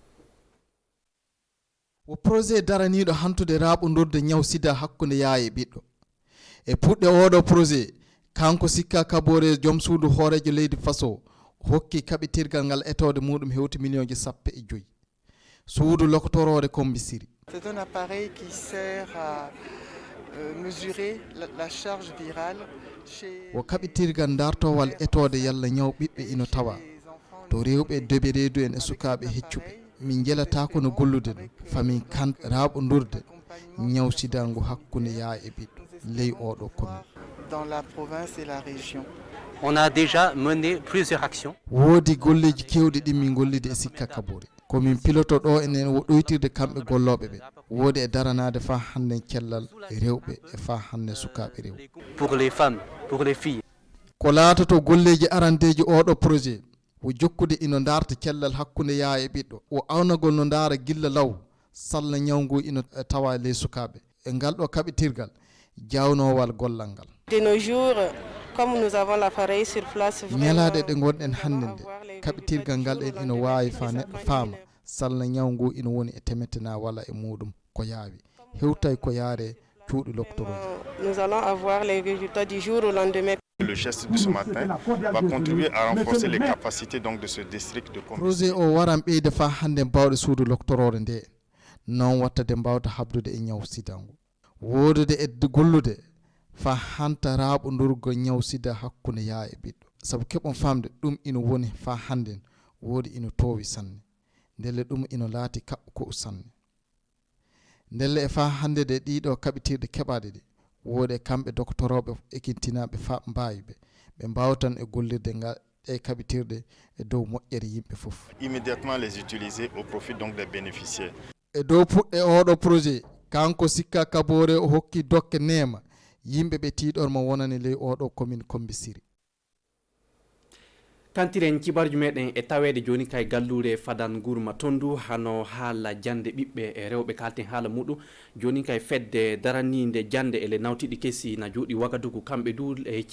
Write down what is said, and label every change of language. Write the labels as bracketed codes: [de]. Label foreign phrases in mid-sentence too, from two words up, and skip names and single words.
[ff] wo projet daraniɗo hantude raɓodurde ñaw sida hakkude yaye ɓiɗɗo e puɗɗe oɗo projet kanko Sikka Kabore joom suudu hoorejo leydi Faso hokki kaɓitirgal ngal etode muɗum hewti millionji 15 suudu lokotorode Kombisiri. [fr] C'est un appareil qui sert à mesurer la charge virale chez [ff] wo kaɓitirgal dartowal etode yalla ñaw ɓiɓɓe ino tawa to rewɓe deɓe reedu en e sukaɓe heccuɓe min jelata kono gollude ɗum famin kan raɓodurde ñaw sida ngu hakkude yaa e ɓiɗɗo ley oɗo commune. [fr] Dans la province et la région. On a déjà mené plusieurs actions. [ff] woodi golleji kewɗi ɗi min gollide e Sikka Kabore komin piloto ɗo enen wo ɗoytirde kamɓe golloɓe ɓe woodi e daranade fa hande cellal rewɓe e fa hande sukaɓe rewɓe [fr] pour les femmes, pour les filles. [ff] ko laatoto golleji arandeji oɗo projet wo jokkude ino darta cellal hakkude yaa e ɓiɗɗo o awnagol no daara gilla law salla ñawngu ino tawa ley sukaɓe e ngal ɗo kaɓitirgal jawnowal gollal ngal. [fr] De nos jours, comme nous avons l'appareil sur place, [ff] ñalade ɗe gonɗen hannde nde kaɓitirgal ngal en ino wawi fa neɗɗo faama salla ñawngu ino woni e temetena walla e muɗum ko yaawi hewtay ko yaare cuuɗi loctoroji. [fr] Nous allons avoir les résultats du jour au lendemain. Le geste de ce matin va contribuer à renforcer les capacités donc de ce district de [ff] projet o waran ɓeyde fa hande mbawɗe suudu loctorore nde non wattade mbawde habdude e ñaw sida ngu wodude e gollude fa hanta raɓodurgo ñaw sida hakkude yaa e ɓiɗɗo saabu keɓon famde ɗum ino woni fa handen woodi ino towi sanne ndelle ɗum ino laati kaɓɓo ko sanne ndelle e fa hande de ɗiɗo kaɓitirɗe keɓaɗe ɗe woode kamɓe doctoroɓe ekintinaɓe fa mbawiɓe ɓe mbawtan e gollirde ngal e kaɓitirɗe e dow moƴƴere yimɓe fof. [fr] Immédiatement les utiliser au profit donc des bénéficiaires. [ff] e dow puɗɗe oɗo projet kanko Sikka Kabore o hokki dokke nema yimɓe ɓe tiɗormo wonani ley oɗo commune Kombisiri. kantiren kibarju meɗen e tawede joni kay gallure fadan gurma tondu hano haala jande ɓiɓɓe e rewɓe kalten haala muɗum joni kay fedde daraninde jande ele nawtiɗi kessi na juuɗi wagadugu kamɓe du e hecci